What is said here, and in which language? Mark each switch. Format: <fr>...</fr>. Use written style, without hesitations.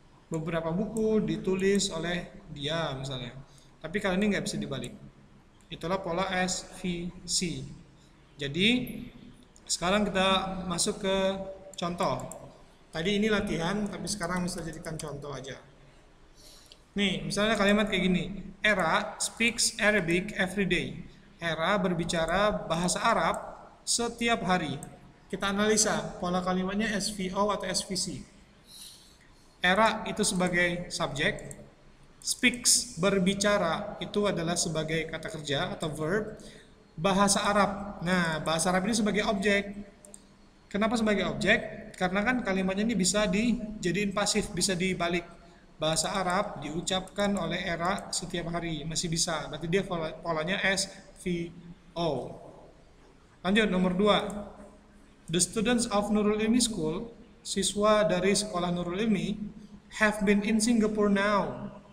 <id>Beberapa buku ditulis oleh dia misalnya. Tapi kali ini nggak bisa dibalik. Itulah pola SVC. Jadi sekarang kita masuk ke contoh. Tadi ini latihan, tapi sekarang bisa jadikan contoh aja. Nih, misalnya kalimat kayak gini.</id> <en>Era speaks Arabic every day.</en> <id>Era berbicara bahasa Arab setiap hari. Kita analisa pola kalimatnya SVO atau SVC. Era itu sebagai subjek. Speaks, berbicara, itu adalah sebagai kata kerja atau verb. Bahasa Arab. Nah, bahasa Arab ini sebagai objek. Kenapa sebagai objek? Karena kan kalimatnya ini bisa dijadiin pasif, bisa dibalik. Bahasa Arab diucapkan oleh Era setiap hari, masih bisa. Berarti dia polanya SVO. Lanjut nomor 2.</id> <en>The students of Nurul Ilmi School,</en> <id>siswa dari sekolah Nurul Ilmi,</id> <en>have been in Singapore now.</en>